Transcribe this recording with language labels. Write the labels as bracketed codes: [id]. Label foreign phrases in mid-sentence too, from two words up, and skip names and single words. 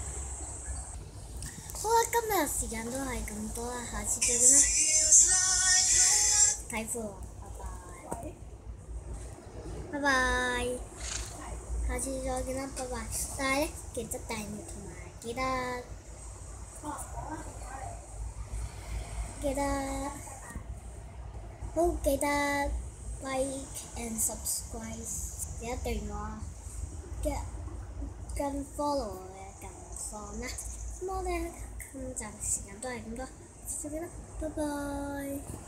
[yue] 好啦，今日時間都係咁多啦，下次再見啦，睇褲，拜拜，下次再見啦，拜拜。但係咧，記得訂閱同埋記得 [en] like and subscribe， [yue] 記得訂閱我啊，跟 follow 我嘅近況啦。咁我哋今集時間都係咁多，下次再見啦，拜拜。